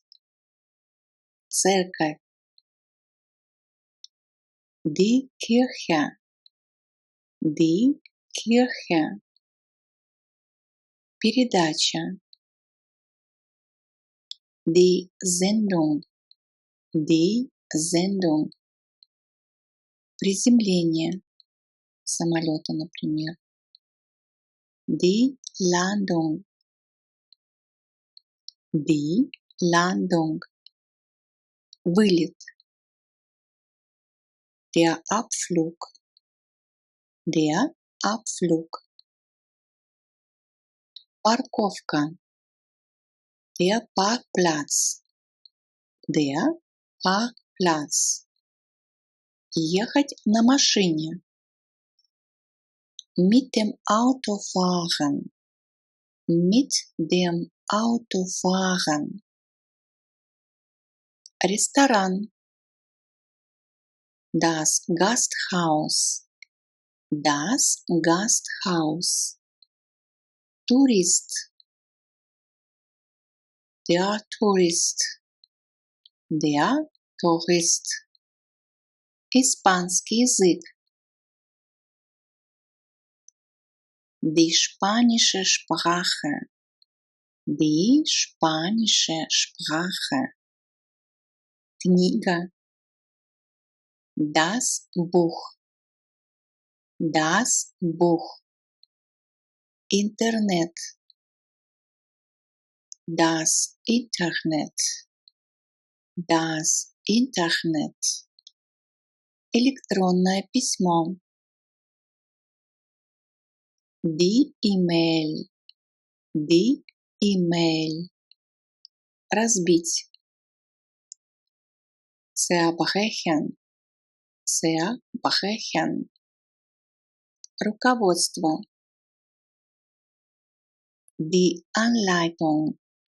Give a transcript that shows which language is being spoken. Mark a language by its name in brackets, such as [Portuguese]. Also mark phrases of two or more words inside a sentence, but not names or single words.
[German] Церковь. Die Kirche. Die Kirche. Передача. Die Sendung. Die Sendung. [Russian] Приземление самолета, например. [German] Die Landung. Die Landung. Вылет. Der Abflug. Der Abflug. Парковка. Der Parkplatz. Der Parkplatz. [Russian] Ехать на машине. [German] Mit dem Auto fahren. Mit dem Auto fahren. Ресторан. Das Gasthaus. Das Gasthaus. Tourist. Der Tourist. Der Tourist. [Russian] Испанский язык. [German] Die spanische Sprache. Die spanische Sprache. Книга. Das Buch. Das Buch. Интернет. Das Internet. Das Internet. [Russian] Электронное письмо. [German] Die E-Mail. Die E-Mail. Разбить. Zerbrechen. Zerbrechen. Руководство. Die Anleitung.